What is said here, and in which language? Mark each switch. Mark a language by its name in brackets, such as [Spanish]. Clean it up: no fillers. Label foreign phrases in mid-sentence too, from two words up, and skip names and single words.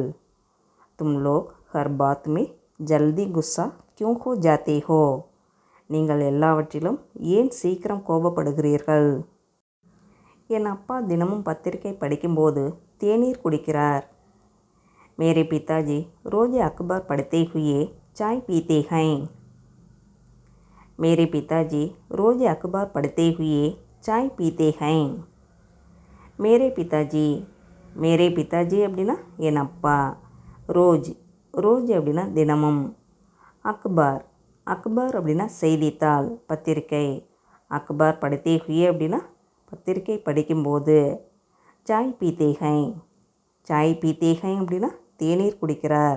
[Hindi] तुम लोग हर बात में जल्दी गुस्सा क्यों हो जाती हो. [Tamil] நீங்கள் எல்லாவற்றிலும் ஏன் சீக்கிரம் கோபப்படுகிறீர்கள். என் அப்பா தினமும் பத்திரிகை படிக்கும்போது தேநீர் குடிக்கிறார். [Hindi] मेरे पिताजी रोज़ अखबार पढ़ते हुए चाय पीते हैं. मेरे पिताजी रोज़ अखबार पढ़ते हुए चाय पीते हैं. मेरे पिताजी, मेरे पिताजी [Tamil] அப்படின்னா என் அப்பா. [Hindi] रोज़, रोज़ [Tamil] அப்படின்னா தினமும். [Hindi] अखबार, अखबार [Tamil] அப்படின்னா செய்தித்தாள், பத்திரிக்கை. [Hindi] अखबार पढ़ते हुए [Tamil] அப்படின்னா பத்திரிக்கை படிக்கும்போது. [Hindi] चाय पीते हैं, चाय पीते हैं [Tamil] அப்படின்னா தேநீர் குடிக்கிறார்.